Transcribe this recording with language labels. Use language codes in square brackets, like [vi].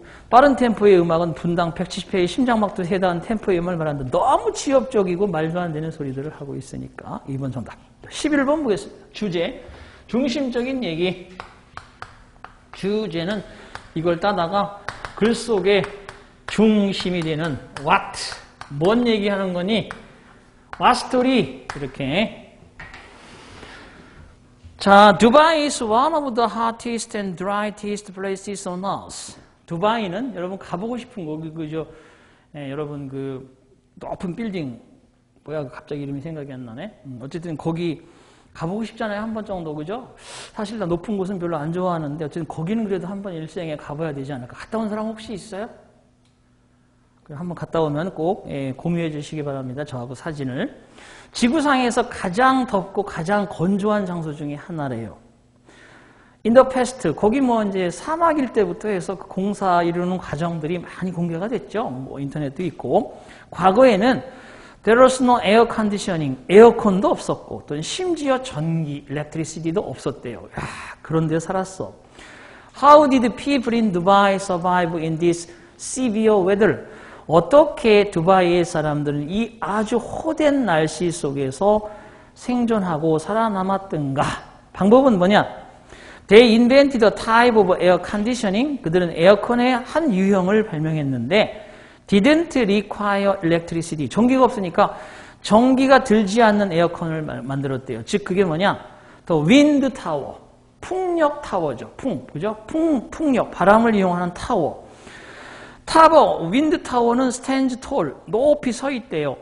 [ko] 빠른 템포의 음악은 분당 170회의 심장박도 해당하는 템포의 음악을 말하는데 너무 지엽적이고 말도 안 되는 소리들을 하고 있으니까 2번 정답. 11번 보겠습니다. 주제, 중심적인 얘기. 주제는 이걸 따다가 글 속에 중심이 되는 what, 뭔 얘기하는 거니? [en] what story 이렇게. [ko] 자, [en] 두바이 is one of the hottest and driest places on earth. [ko] 두바이는 여러분 가보고 싶은 거기 그죠? 예, 여러분 그 높은 빌딩 뭐야 갑자기 이름이 생각이 안 나네. 어쨌든 거기 가보고 싶잖아요. 한 번 정도 그죠? 사실 나 높은 곳은 별로 안 좋아하는데 어쨌든 거기는 그래도 한 번 일생에 가봐야 되지 않을까. 갔다 온 사람 혹시 있어요? 한번 갔다 오면 꼭 공유해 주시기 바랍니다. 저하고 사진을. 지구상에서 가장 덥고 가장 건조한 장소 중에 하나래요. [en] In the past, [ko] 거기 뭐 이제 사막일 때부터 해서 그 공사 이루는 과정들이 많이 공개가 됐죠. 뭐 인터넷도 있고. 과거에는 [en] there was no air conditioning, [ko] 에어컨도 없었고, 또는 심지어 전기, electricity도 없었대요. 야, 그런 데 살았어. [en] How did people in Dubai survive in this severe weather? [ko] 어떻게 두바이의 사람들은 이 아주 호된 날씨 속에서 생존하고 살아남았던가? 방법은 뭐냐? [en] They invented a type of air conditioning. [ko] 그들은 에어컨의 한 유형을 발명했는데 [en] didn't require electricity. [ko] 전기가 없으니까 전기가 들지 않는 에어컨을 만들었대요. 즉 그게 뭐냐? [en] The wind tower. [ko] 풍력 타워죠. 그죠? 풍력, 바람을 이용하는 타워. 타워, 윈드 타워는 [en] stands tall, [ko] 높이 서 있대요.